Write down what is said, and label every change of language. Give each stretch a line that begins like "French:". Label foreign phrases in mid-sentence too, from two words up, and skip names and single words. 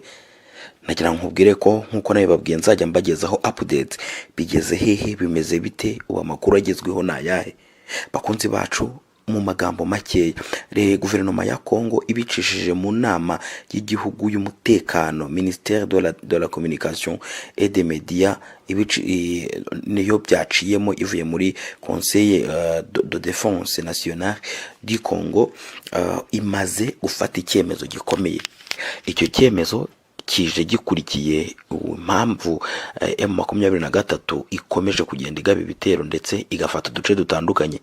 Kinyarwanda: Nagira nkubwire ko nkuko nawe babwiye nzajya mbagezaho updates, bigeze hehe, bimeze bite, uwa makuru agezweho nayahe. Bakunzi bacu, mu magambo makeya guverinoma ya Congo ibicishije mu nama y'igihugu y'umutekano Ministère de la Communication et des Médias niyo byaciyemo ivuye muri Conseil de Défense Nationale du Congo, imaze gufata icyemezo gikomeye. Icyo cyemezo kije gikurikiye impamvu M23 ikomeje kugenda igaba ibitero ndetse igafata uduce dutandukanye.